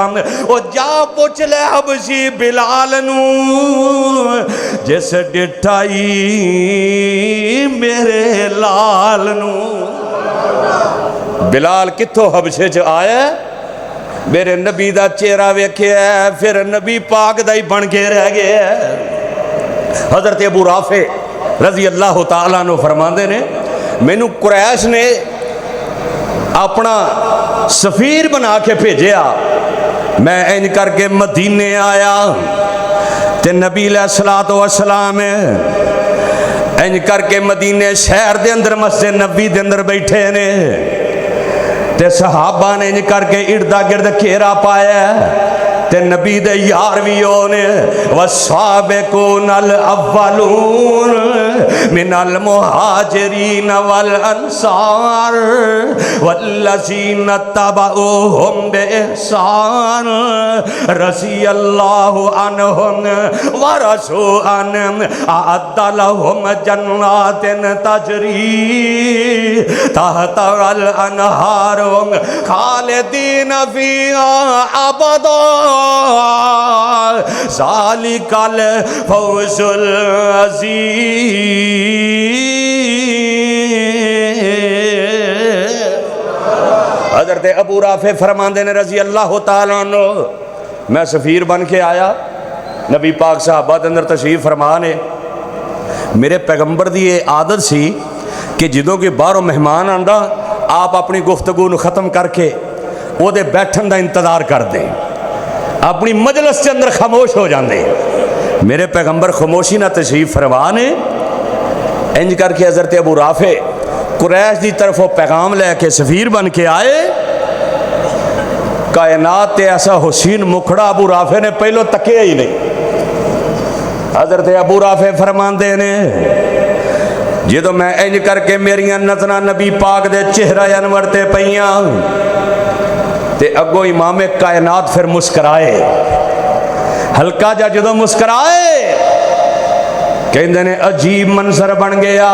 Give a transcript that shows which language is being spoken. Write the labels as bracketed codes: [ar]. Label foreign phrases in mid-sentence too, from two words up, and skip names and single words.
[pa] او جا پچھ لے حبشی بلال نوں، جس ڈٹھائی میرے لال نوں. بلال کتھوں حبشے چ آیا، میرے نبی دا چہرہ ویکھیا، فیر نبی پاک دا ای بن کے رہ گیا. حضرت ابو رافع [ar] رضي الله تعالى عنه [pa] فرماتے نے، مینوں قریش نے اپنا سفیر بنا کے بھیجا. میں انج کرکے مدینے آیا تے نبی [ar] عليه الصلاة والسلام [pa] انج کرکے مدینے شہر دے اندر مسجد نبی دے اندر بیٹھے نے تے صحابہ نے انج کرکے اردا گرد گھیرا پایا تے نبی دے یار بھی ہونے. [ar] والسابقون الأولون من المهاجرين والأنصار والذين اتبعوهم بإحسان رضي الله عنهم ورضوا عنهم أعد لهم جنات تجري تحت الأنهار خالدين فيها أبدا ذلك الفوز العزيز. [pa] حضرت ابو رافع فرماتے نے [ar] رضي الله تعالى عنه, [pa] میں سفیر بن کے آیا، نبی پاک صحابہ دے اندر تشریف فرما نے. میرے پیغمبر دی ایہہ عادت سی کہ جدوں کوئی باہروں مہمان آندا آپ اپنی گفتگو نوں ختم کرکے اوہدے بیٹھن دا انتظار کردے, [ur] اپنی مجلس کے اندر خاموش ہو جاتے. [pa] میرے پیغمبر خاموشی نا تشریف فرما نے. انج کرکے حضرت ابو رافع قریش کی طرفوں پیغام لیکے سفیر بن کے آئے. کائنات تے ایسا حسین مکھڑا ابو رافع نے پہلوں تکیا ای نہیں. حضرت ابو رافع فرماتے نے، جو میں انج کرکے میریاں نظراں نبی پاک دے چہرہ انور تے پئیاں تے اگو امام کائنات فیر مسکرائے، ہلکا جا جو مسکرائے، کہتے نے عجیب منظر بن گیا.